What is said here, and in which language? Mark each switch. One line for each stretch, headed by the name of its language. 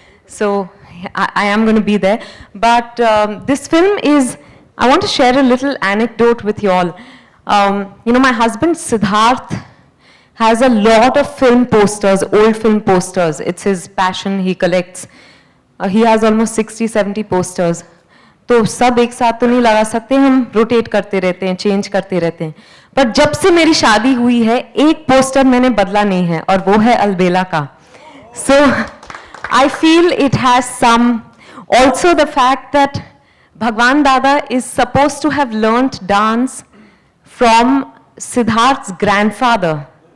English: So I am going to be there. But this film is, I want to share a little anecdote with you all. My husband Siddharth has a lot of film posters, old film posters. It's his passion, he collects. He has almost 60-70 posters.
Hindi: तो सब एक साथ तो नहीं लगा सकते, हम rotate करते रहते हैं, चेंज करते रहते हैं. पर जब से मेरी शादी हुई है, एक पोस्टर मैंने बदला नहीं है, और वो है अलबेला का.
English: So I feel it has some. Also the fact that Bhagwan Dada is supposed to have learnt dance from Siddharth's grandfather.